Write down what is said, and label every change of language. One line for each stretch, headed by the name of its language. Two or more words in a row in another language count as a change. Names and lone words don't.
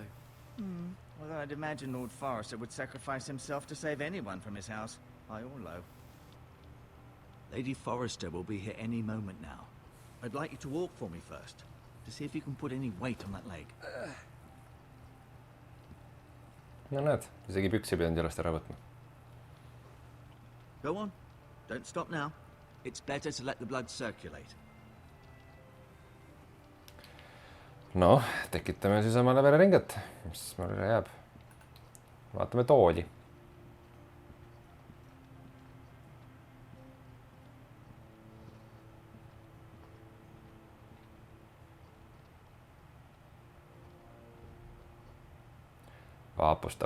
English: Although I'd imagine Lord Forrester would sacrifice himself to save anyone from his house, high or low. Lady Forrester will be here any moment now. I'd like you to walk for me first, to see if you can put any weight on that leg.
Estonian: No näed, isegi püksi pidanud jalast ära võtma.
English: Go on. Don't stop now. It's better to let the blood circulate.
Estonian: No, tekitame siis omale vereringet, mis mul üle jääb. Vaatame tooli. Vaapustav.